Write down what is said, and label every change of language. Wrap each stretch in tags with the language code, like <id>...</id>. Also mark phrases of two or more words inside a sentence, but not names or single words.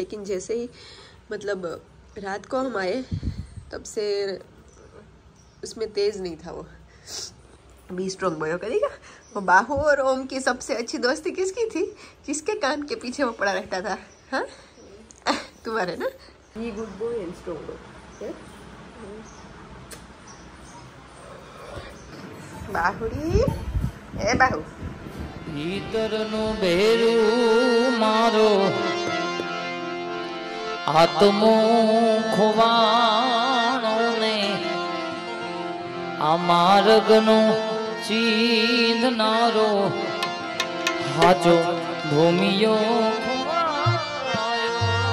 <hi>लेकिन जैसे ही मतलब रात को हम आए तब से उसमें तेज नहीं था वो।</hi> <en>be strong boy</en> <hi>करेगा। वो बाहू और ओम की सबसे अच्छी दोस्ती किसकी थी? किसके कान के पीछे वो पड़ा रहता था? हाँ, तुम्हारे ना।</hi> <en>ये good boy and strong boy.</en> <hi>बाहुरी ए बाहू</hi> <gu>ભીતરનુ બેરૂ મારો આત્મો ખુવાણો ને આ માર્ગનો ચીંધનારો હાચો ભૂમિયો ખુવાયો</gu>